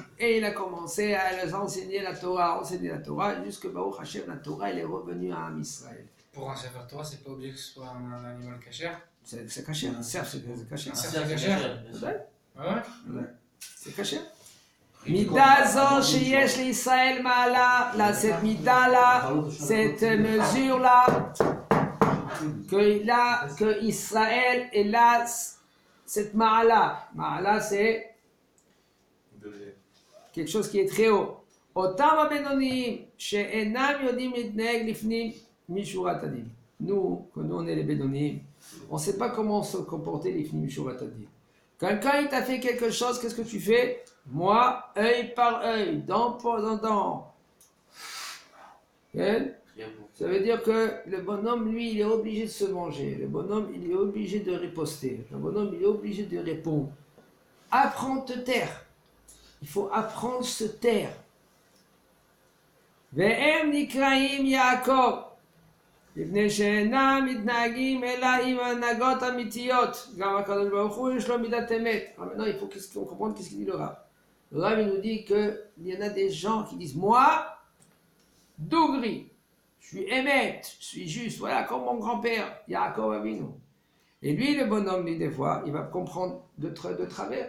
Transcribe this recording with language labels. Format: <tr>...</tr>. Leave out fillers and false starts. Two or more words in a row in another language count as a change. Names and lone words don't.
<fr>Et il a commencé à les enseigner la Torah, jusque</fr> <he>ברוך השם,</he> <fr>la Torah, elle est revenue à Am Israël. Pour un Sefer Torah, c'est pas obligé que ce soit un animal cachère. C'est cachère, un cerf, c'est cachère. C'est cachère. Ouais. C'est cachère.</fr> <he>מידה זו שיש לישראל מעלה,</he> <fr>là, cette mida là, cette mesure là, que Israël est là. Cette ma'ala, c'est quelque chose qui est très haut.</fr> <he>אותם הבינונים שאינם יודעים להתנהג לפנים משורת הדין.</he> <fr>Nous on est les bénonim, on ne sait pas comment se comporter</fr> <he>לפנים משורת הדין.</he> <fr>Quelqu'un il t'a fait quelque chose, qu'est-ce que tu fais? Moi, œil par œil, dent pour dent. Ça veut dire que le bonhomme, lui, il est obligé de se venger. Le bonhomme, il est obligé de riposter. Le bonhomme, il est obligé de répondre. Apprends te taire. Il faut apprendre se taire.</fr> <he>והם נקראים יעקב. בני שאינם מתנהגים אלא עם הנהגות אמיתיות. גם הקדוש ברוך הוא יש לו מדת אמת.</he> <fr>Maintenant, il faut qu'on comprenne qu'est-ce qu'il dit le Rav. Le Rav, il nous dit qu'il y en a des gens qui disent, moi, Dougri, je suis émet, je suis juste, voilà, comme mon grand-père, Yaakov Avinu. Et lui, le bonhomme, lui, des fois, il va comprendre de travers.</fr>